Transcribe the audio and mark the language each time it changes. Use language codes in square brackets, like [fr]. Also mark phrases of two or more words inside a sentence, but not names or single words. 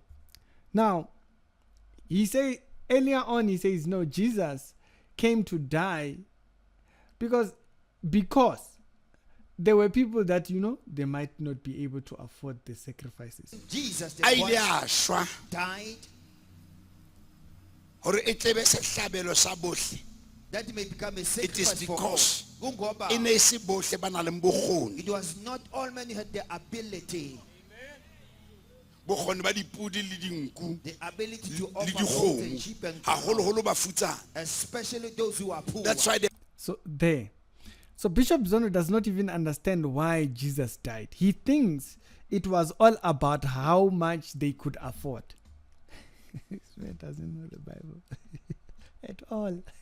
[en] Now, he say earlier on, he says, no, Jesus came to die because there were people that, they might not be able to afford the sacrifices. Jesus the [st] A ile [en] Christ [st] a shwa [en] died [st] hore e tlebe sehlabelo sa bohle. [en] that he may become a It is sacrifice for all. because [zu] Kungoba, [st] e ne se bohle ba nang le bokgoni. [en] it was not all men who had the ability [st] Bokgoni ba dipudi le dinku [en] the ability to [st] le [en] offer goats and [st] dikgomo, [en] sheep and [st] haholoholo bafutsana. [en] especially those who are poor. That's why the So there. So Bishop Zondo does not even understand why Jesus died. He thinks it was all about how much they could afford. This man doesn't know the Bible at all.